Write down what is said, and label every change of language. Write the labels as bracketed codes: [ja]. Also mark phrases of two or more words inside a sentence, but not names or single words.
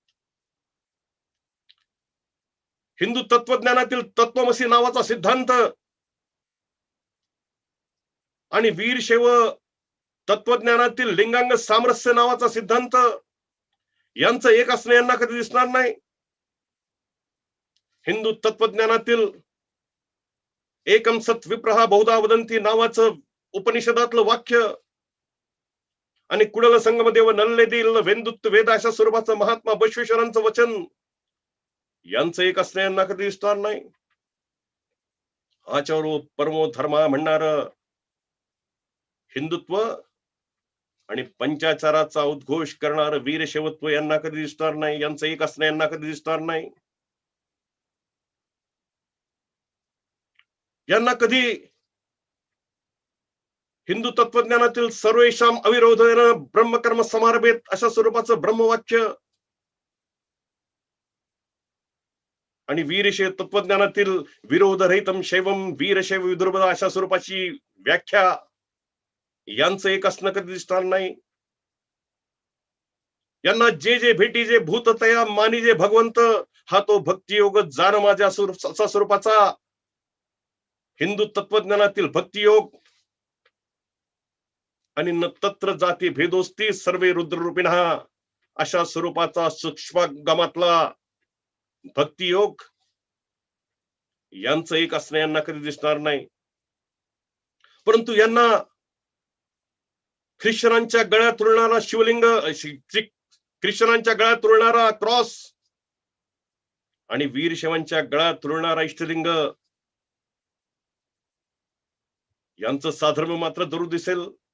[mr] हिंदू तत्वज्ञानातील तत्वमसी नावाचा सिद्धांत आणि वीरशैव तत्वज्ञानातील लिंगांग सामरस्य नावाचा सिद्धांत यांचं एक असणं यांना कधी दिसणार नाही. हिंदू तत्वज्ञानातील [sa] एकम सत विप्रहा बहुधा वदंती [mr] नावाचं उपनिषदातलं वाक्य आणि कुडल संगमदेव नल्लेदील वेंदुत्त वेद अशा स्वरूपाचं महात्मा बसवेश्वरांचं वचन यांचं एक असणं यांना कधी दिसणार नाही. [sa] आचारो परमो धर्मा [mr] म्हणणार हिंदुत्व आणि पंचाचाराचा उद्घोष करणार वीरशैवत्व यांना कधी दिसणार नाही. यांचं एक असणं यांना कधी दिसणार नाही. यांना कधी हिंदू तत्वज्ञानातील [sa] सर्वेशाम अविरोधेन ब्रह्मकर्म समारभेत [mr] अशा स्वरूपाचं ब्रह्मवाक्य आणि वीरशैव तत्वज्ञानातील [sa] विरोधरहितम शैवम वीरशैव विदुर्बदा [mr] अशा स्वरूपाची व्याख्या यांचं एक असणं कधी दिसणार नाही. यांना जे जे भेटी जे भूत तया मानी जे भगवंत, हा तो भक्तियोग जाण माझ्या असा स्वरूपाचा हिंदू तत्वज्ञानातील भक्तियोग. [sa] आणि न तत्र जाती भेदोस्ती सर्वे रुद्ररूपिणः, [mr] अशा स्वरूपाचा सूक्ष्मगमातला भक्तियोग यांचं एक असणं यांना कधी दिसणार नाही. परंतु यांना ख्रिश्चनांच्या गळ्यात रुळणारा शिवलिंग, ख्रिश्चनांच्या गळ्यात रुळणारा क्रॉस आणि वीरशैवांच्या गळ्यात रुळणारा इष्टलिंग यांचं साधर्म मात्र जरूर दिसेल.